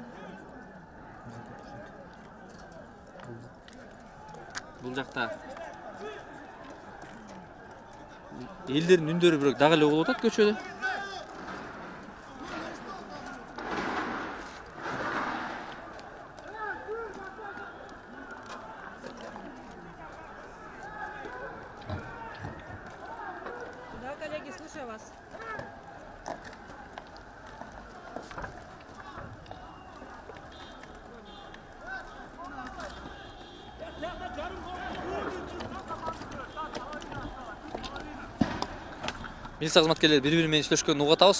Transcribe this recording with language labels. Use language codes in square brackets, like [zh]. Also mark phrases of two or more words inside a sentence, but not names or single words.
[ky] Бул жакта Элдердин үндөрү бирок дагы эле угулуп атат көчөдө. [ru] Да, коллеги, слушаю вас. [ky] Милиция кызматкерлери бири-бири менен сүйлөшкөнүн угуп атабыз.